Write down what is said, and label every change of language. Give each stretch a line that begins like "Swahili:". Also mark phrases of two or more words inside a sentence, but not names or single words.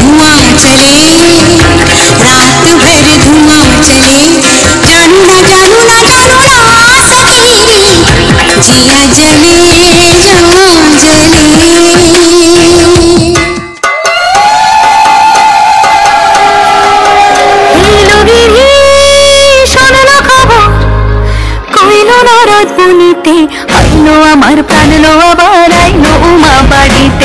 Hindi: रात भर धुआं चले जानू ना जानू ना जानू ना सखी जिया जले जहाँ जले
Bangla: আইলো আমার প্রাণ লো আবার আইলো উমা বাড়িতে